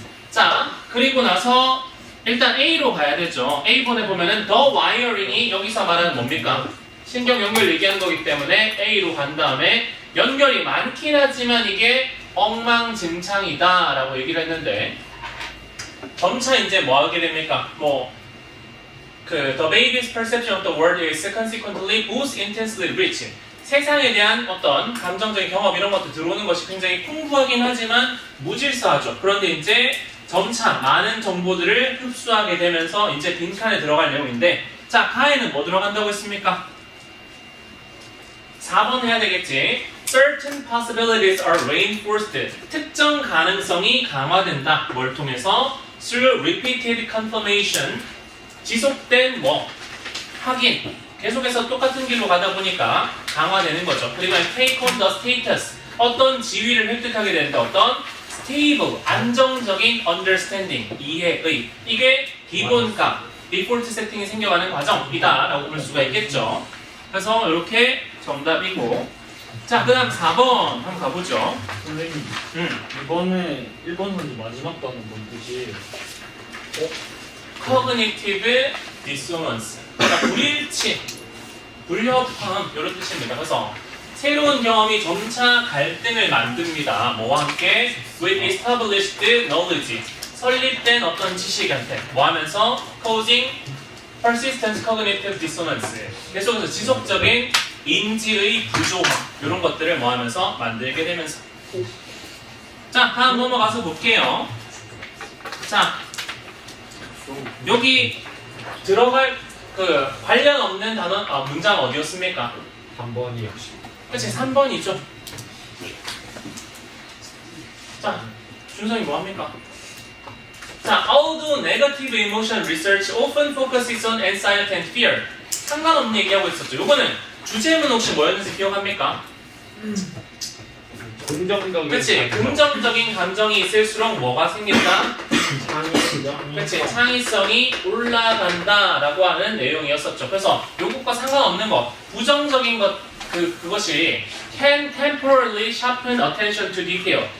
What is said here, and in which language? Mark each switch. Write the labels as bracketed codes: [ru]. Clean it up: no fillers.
[ko] 자, 그리고 나서 일단 A로 가야 되죠. A번에 보면은 the wiring이 여기서 말하는 뭡니까? 신경 연결 얘기하는 거기 때문에 A로 간 다음에 연결이 많긴 하지만 이게 엉망진창이다 라고 얘기를 했는데, 점차 이제 뭐 하게 됩니까? [en] the baby's perception of the world is consequently both intensely rich. [ko] 세상에 대한 어떤 감정적인 경험 이런 것도 들어오는 것이 굉장히 풍부하긴 하지만 무질서하죠. 그런데 이제 점차 많은 정보들을 흡수하게 되면서 이제 빈칸에 들어갈 내용인데, 자, 가에는 뭐 들어간다고 했습니까? 4번 해야 되겠지. [en] Certain possibilities are reinforced. [ko] 특정 가능성이 강화된다. 뭘 통해서? [en] Through repeated confirmation. [ko] 지속된 확인. 계속해서 똑같은 길로 가다 보니까 강화되는 거죠. [en] 그리고 take on the status. [ko] 어떤 지위를 획득하게 된다. 어떤 stable, 안정적인 understanding, 이해의. 이게 기본값, 디폴트 세팅이 생겨가는 과정이다 라고 볼 수가 있겠죠. 그래서 이렇게 정답이고, 자, 그 다음 4번 한번 가보죠. 선생님, 이번에 1번 선지 마지막 단어 뭔 뜻이에요? [en] Cognitive dissonance. [ko] 그러니까 불일치, 불협화음 이런 뜻입니다. 그래서 새로운 경험이 점차 갈등을 만듭니다. 뭐와 함께? [en] With established knowledge. [ko] 설립된 어떤 지식한테 뭐 하면서? [en] Causing persistent cognitive dissonance. [ko] 계속해서 지속적인 인지의 부조화 이런 것들을 뭐 하면서? 만들게 되면서. 자, 다음 넘어가서 볼게요. 자, 여기 들어갈 그 관련 없는 단어, 문장 어디였습니까? 3번이요. 그치, 3번이죠. 자, 준성이 뭐 합니까? [en] 자, although negative emotion research often focuses on anxiety and fear. [ko] 상관없는 얘기하고 있었죠. 요거는 주제문 혹시 뭐였는지 기억합니까? 긍정적인 그치, 긍정적인 감정이 있을수록 뭐가 생긴다? 창의 그치, 창의성이 올라간다라고 하는 내용이었었죠. 그래서 요것과 상관없는 거, 부정적인 것, 그것이 [en] can temporarily sharpen attention to detail.